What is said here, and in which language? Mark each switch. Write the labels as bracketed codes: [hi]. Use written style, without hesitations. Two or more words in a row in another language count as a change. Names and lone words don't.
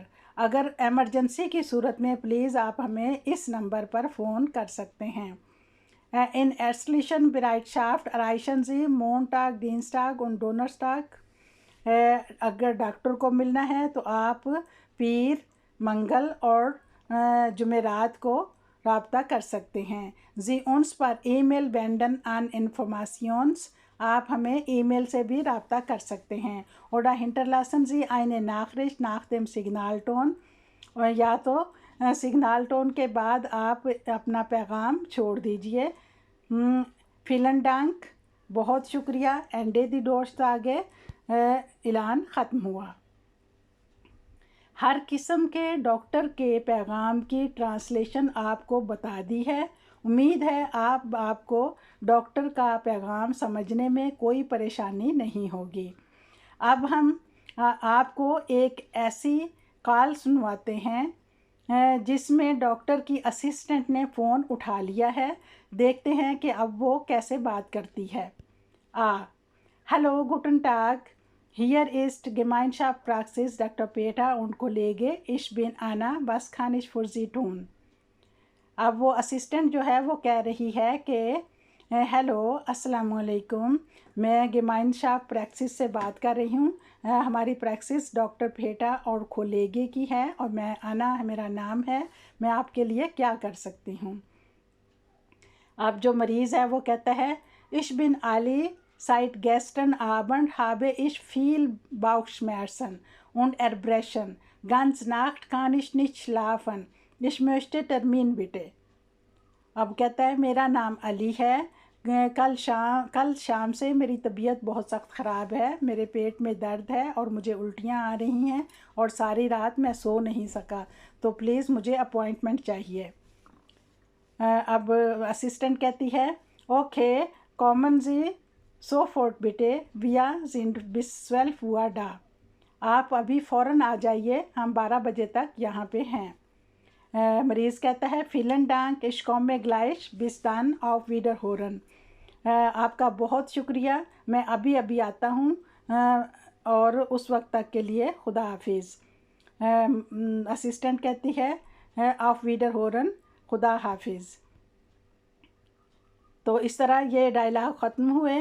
[ur] اگر ایمرجنسی کی صورت میں پلیز آپ ہمیں اس نمبر پر فون کر سکتے ہیں. [de] In ärztlichen Bereitschaft erreichen Sie Montag, Dienstag und Donnerstag. [ur] اگر ڈاکٹر کو ملنا ہے تو آپ پیر، منگل اور جمعرات کو رابطہ کر سکتے ہیں. [de] Sie uns per E-Mail wenden an Informations. [ur] آپ ہمیں ای میل سے بھی رابطہ کر سکتے ہیں. [de] Oder hinterlassen Sie eine Nachricht nach dem Signalton. [ur] یا تو سگنال ٹون کے بعد آپ اپنا پیغام چھوڑ دیجئے۔ [de] Vielen Dank, [ur] بہت شکریہ، [de] Ende die Durchsage [ur] اعلان ختم ہوا۔ ہر قسم کے ڈاکٹر کے پیغام کی ٹرانسلیشن آپ کو بتا دی ہے۔ امید ہے آپ کو ڈاکٹر کا پیغام سمجھنے میں کوئی پریشانی نہیں ہوگی۔ اب ہم آپ کو ایک ایسی کال سنواتے ہیں جس میں ڈاکٹر کی اسسٹنٹ نے فون اٹھا لیا ہے۔ دیکھتے ہیں کہ اب وہ کیسے بات کرتی ہے۔ [de] Hallo Guten Tag, hier ist Gemeinschaftspraxis Dr. Peter und Kollege, ich bin Anna, was kann ich für Sie tun؟ [ur] اب وہ اسسٹنٹ جو ہے وہ کہہ رہی ہے کہ ہیلو، السلام علیکم، میں [de] Gemeinschaftspraxis [ur] سے بات کر رہی ہوں۔ ہماری پریکسس ڈاکٹر پیٹا اور کھولیگے کی ہے اور میں انا میرا نام ہے، میں آپ کے لیے کیا کر سکتی ہوں؟ اب جو مریض ہے وہ کہتا ہے [de] ich bin Ali, seit gestern Abend habe ich viel Bauchschmerzen und Erbrechen. Ganz Nacht kann ich nicht schlafen. Ich möchte Termin bitte. [ur] اب کہتا ہے میرا نام علی ہے، کل شام سے میری طبیعت بہت سخت خراب ہے، میرے پیٹ میں درد ہے اور مجھے الٹیاں آ رہی ہیں اور ساری رات میں سو نہیں سکا، تو پلیز مجھے اپوائنٹمنٹ چاہیے۔ اب اسسٹنٹ کہتی ہے اوکے [de] kommen Sie sofort bitte, wir sind bis 12 Uhr da۔ [ur] آپ ابھی فوراً آ جائیے، ہم 12 بجے تک یہاں پہ ہیں۔ مریض کہتا ہے [de] vielen Dank, ich komme gleich, bis dann, auf Wiederhören۔ [ur] آپ کا بہت شکریہ، میں ابھی آتا ہوں اور اس وقت تک کے لیے خدا حافظ۔ اسسٹنٹ کہتی ہے [de] auf Wiederhören، [ur] خدا حافظ۔ تو اس طرح یہ ڈائلاگ ختم ہوئے۔